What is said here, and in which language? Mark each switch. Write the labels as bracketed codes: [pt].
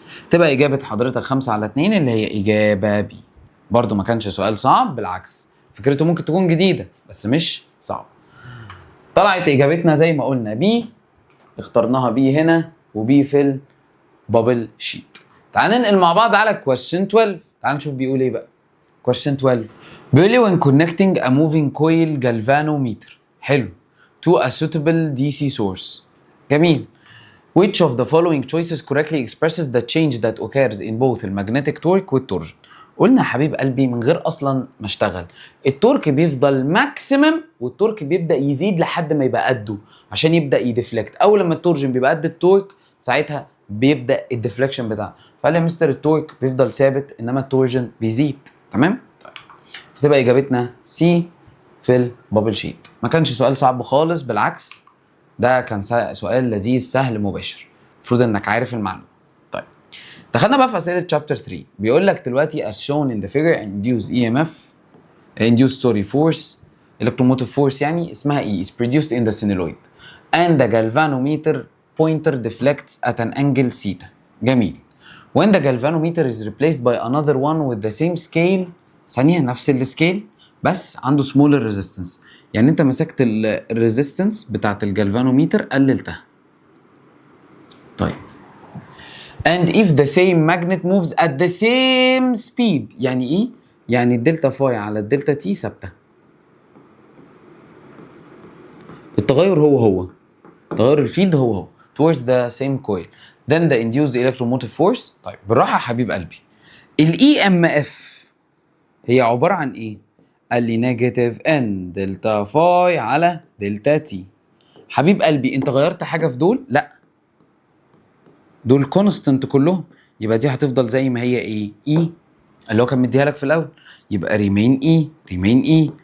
[ar] تبقى اجابه حضرتك 5 على 2 اللي هي اجابه بي. برضو ما كانش سؤال صعب، بالعكس فكرته ممكن تكون جديده بس مش صعب. طلعت اجابتنا زي ما قلنا بي. اخترناها بي هنا وبي في البابل شيت. تعال ننقل مع بعض على question 12. تعال نشوف بيقول ايه بقى. [en] question 12 [ar] بيقول لي [en] when connecting a moving coil galvanometer حلو to a suitable DC source. [ar] جميل. [en] Which of the following choices correctly expresses [ar] the change that occurs in both المagnetic torque والتورجن؟ قلنا يا حبيب قلبي من غير اصلا ما اشتغل، التورك بيفضل ماكسيمم والتورك بيبدا يزيد لحد ما يبقى قده عشان يبدا يديفلكت. اول لما التورجن بيبقى قد التورك ساعتها بيبدا الديفليكشن بتاعه. فقال لي مستر التورك بيفضل ثابت انما التورجن بيزيد. تمام؟ طيب فتبقى اجابتنا سي في البابل شيت. ما كانش سؤال صعب خالص، بالعكس ده كان سؤال لذيذ سهل مباشر، المفروض انك عارف المعلومه. طيب دخلنا بقى في اسئله شابتر 3. بيقول لك دلوقتي [en] as shown in the figure induced EMF induced force electromotive force يعني اسمها E is produced in the solenoid and the galvanometer pointer deflects at an angle theta. [ar] جميل. [en] when the galvanometer is replaced by another one with the same scale، [ar] ثانية نفس السكيل بس عنده [en] smaller resistance، [ar] يعني انت مسكت الريزيستنس بتاعت الجالفانوميتر قللتها. [en] طيب and if the same magnet moves at the same speed، [ar] يعني ايه؟ يعني الدلتا فاي على الدلتا تي ثابته، التغير هو تغير الفيلد هو [en] towards the same coil then the induced electromotive force. [ar] طيب بالراحه يا حبيب قلبي، الاي ام اف هي عباره عن ايه؟ قال لي نيجاتيف ان دلتا فاي على دلتا تي. حبيب قلبي انت غيرت حاجه في دول؟ لا، دول كونستنت كلهم، يبقى دي هتفضل زي ما هي ايه؟ اي اللي هو كان مديها لك في الاول، يبقى ريمين اي.